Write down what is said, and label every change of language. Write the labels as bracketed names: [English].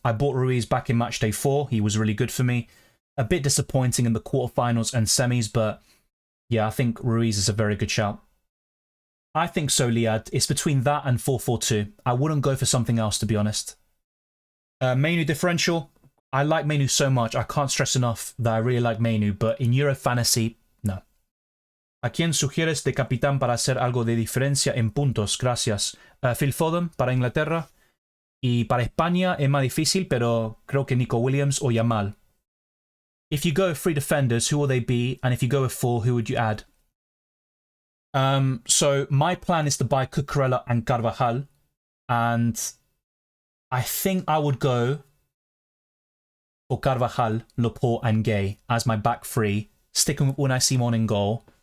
[English] I bought Ruiz back in Matchday 4. He was really good for me. A bit disappointing in the quarterfinals and semis, but yeah, I think Ruiz is a very good shout. I think so, Liad. It's between that and 4-4-2. I wouldn't go for something else, to be honest. Menu differential. I like Menu so much. I can't stress enough that I really like Menu, but in Euro Fantasy, no. [Spanish] ¿A quién sugieres de capitán para hacer algo de diferencia en puntos? Gracias. Phil Foden para Inglaterra. Y para España es más difícil, pero creo que Nico Williams o Yamal. [English] If you go with 3 defenders, who will they be? And if you go with 4, who would you add? So my plan is to buy Cucurella and Carvajal. And I think I would go for Carvajal, Laporte and Gay as my back 3, sticking with Unai Simon in goal.